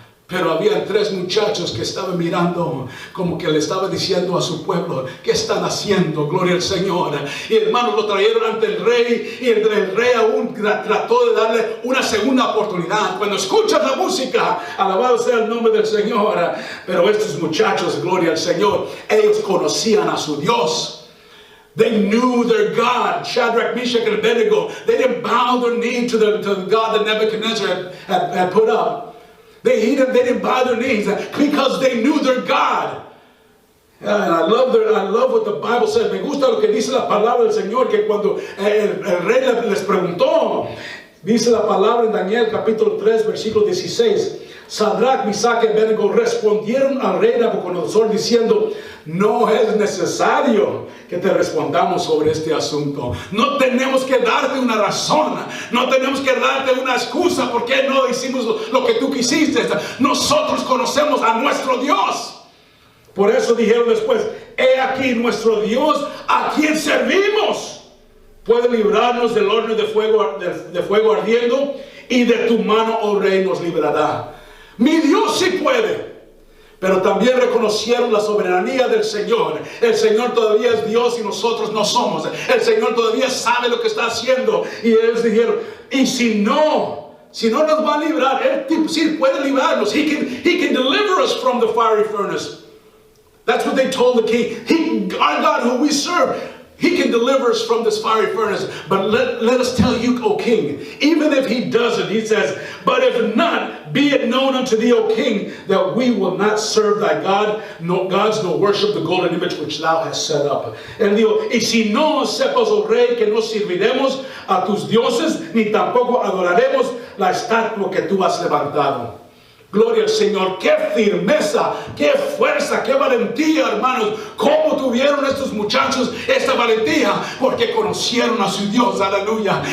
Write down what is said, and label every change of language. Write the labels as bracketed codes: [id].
[es] Pero había tres muchachos que estaban mirando, como que le estaba diciendo a su pueblo, ¿qué están haciendo? Gloria al Señor. Y hermanos, lo trajeron ante el rey, y el rey aún trató de darle una segunda oportunidad. Cuando escuchas la música, alabado sea el nombre del Señor. Pero estos muchachos, gloria al Señor, ellos conocían a su Dios. [en] They knew their God. Shadrach, Meshach, and Abednego, they didn't bow their knee to the God that Nebuchadnezzar had put up. They didn't bow their knees because they knew their God. And I love what the Bible says. [es] Me gusta lo que dice la palabra del Señor, que cuando el rey les preguntó, dice la palabra en Daniel capítulo 3, versículo 16. Sadrach, Mesach y Abednego respondieron al rey Nabucodonosor diciendo, no es necesario que te respondamos sobre este asunto. No tenemos que darte una razón. No tenemos que darte una excusa por qué no hicimos lo que tú quisiste. Nosotros conocemos a nuestro Dios. Por eso dijeron después, he aquí nuestro Dios a quien servimos. Puede librarnos del horno de fuego ardiendo, y de tu mano, oh rey, nos librará. Mi Dios sí puede. pero también reconocieron la soberanía del Señor. El Señor todavía es Dios y nosotros no somos. El Señor todavía sabe lo que está haciendo. Y ellos dijeron, y si no nos va a librar, Él sí puede librarnos. [en] He can deliver us from the fiery furnace. That's what they told the king. Our God who we serve, He can deliver us from this fiery furnace. But let us tell you, O king, even if He doesn't, He says, but if not, be it known unto thee, O king, that we will not serve thy God, no gods, nor worship the golden image which thou hast set up. [es] Él dijo, y si no sepas, oh rey, que no serviremos a tus dioses, ni tampoco adoraremos la estatua que tú has levantado. Gloria al Señor, qué firmeza, qué fuerza, qué valentía, hermanos. ¿Cómo tuvieron estos muchachos esta valentía? Porque conocieron a su Dios, aleluya.